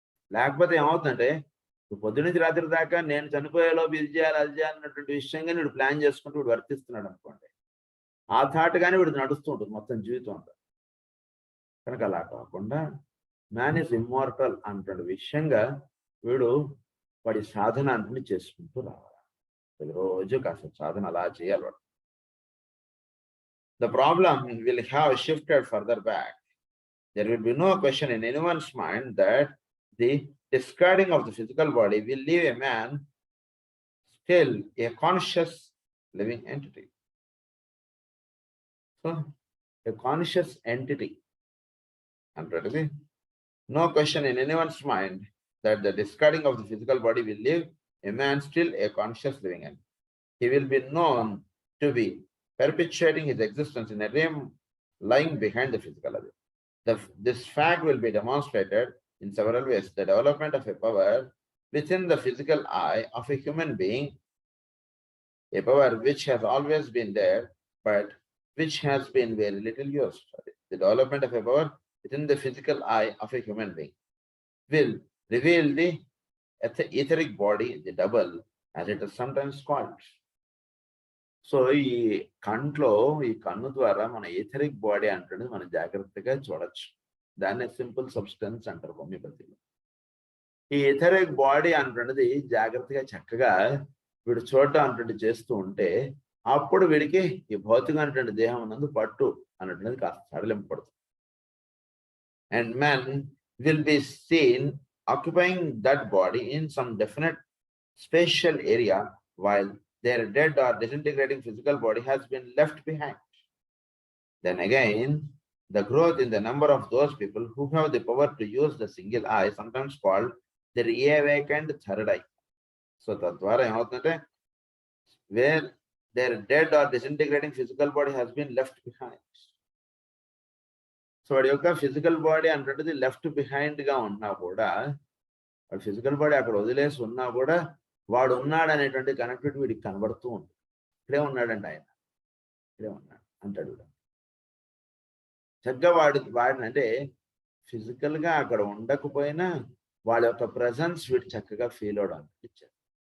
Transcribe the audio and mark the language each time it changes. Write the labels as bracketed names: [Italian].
[Telugu] లేకపోతే ఏమవుతుందంటే పొద్దునుంచి రాత్రి దాకా నేను చనిపోయేలోపు ఇది చేయాలి అది చేయాలన్నటువంటి విషయంగా వీడు ప్లాన్ చేసుకుంటూ వీడు వర్తిస్తున్నాడు అనుకోండి, ఆ థాట్ కానీ వీడు నడుస్తూ ఉంటుంది మొత్తం జీవితం అంతా. కనుక అలా కాకుండా మ్యాన్ ఈజ్ ఇమ్మార్టల్ అన్నటువంటి విషయంగా వీడు వాడి సాధన అన్ని చేసుకుంటూ రావాలి. రోజు కాస్త సాధన అలా చేయాలి వాడు. [English] The problem will have shifted further back. There will be no question in anyone's mind that the discarding of the physical body will leave a man still a conscious living entity. So, a conscious entity. No question in anyone's mind that the discarding of the physical body will leave a man still a conscious living entity. He will be known to be perpetuating his existence in a realm lying behind the physical. This fact will be demonstrated in several ways. The development of a power within the physical eye of a human being, a power which has always been there, but which has been very little used. The development of a power within the physical eye of a human being will reveal the etheric body, the double, as it is sometimes called. [Telugu] So ఈ కంట్లో ఈ కన్ను ద్వారా మన etheric body అంటున్నది మనం జాగ్రత్తగా చూడొచ్చు. దాన్ని సింపుల్ సబ్స్టెన్స్ అంటారు హోమియోపతిలో. ఈ ఎథరిక్ బాడీ అంటున్నది జాగ్రత్తగా చక్కగా వీడు చూడటం అంటుండి చేస్తూ ఉంటే అప్పుడు వీడికి ఈ భౌతికమైనటువంటి దేహం నందు పట్టు అన్నటువంటిది కాస్త సడలింపబడుతుంది. [English] And man will be seen occupying that body in some definite special area while their dead or disintegrating physical body has been left behind. Then again, the growth in the number of those people who have the power to use the single eye, sometimes called the reawakened third eye. So, [Telugu] tadwara emoutundante [English] where their dead or disintegrating physical body has been left behind. [Telugu] So, వాడి యొక్క physical body అంటే left behind గా ఉన్నా కూడా, వాడి physical body అక్కడ వదిలేసి ఉన్నా కూడా వాడు ఉన్నాడు అనేటువంటి కనెక్టివిటీ వీడికి కనబడుతూ ఉంటుంది. ఇక్కడే ఉన్నాడండి ఆయన, ఇక్కడే ఉన్నాడు అంటాడు. చక్కగా వాడిని అంటే ఫిజికల్ గా అక్కడ ఉండకపోయినా వాళ్ళ యొక్క ప్రజెన్స్ వీడు చక్కగా ఫీల్ అవడం ఇచ్చారు.